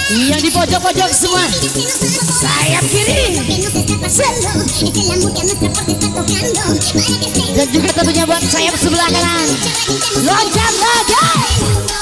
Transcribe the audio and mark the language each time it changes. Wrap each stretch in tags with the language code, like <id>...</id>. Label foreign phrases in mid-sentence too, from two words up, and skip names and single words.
<id>Yang di pojok-pojok semua. Sayap kiri.</id> <es>Es el amor que a nuestra puerta está tocando.</es> <id>Dan juga tentunya buat sayap sebelah kanan. Loncat lagi.</id>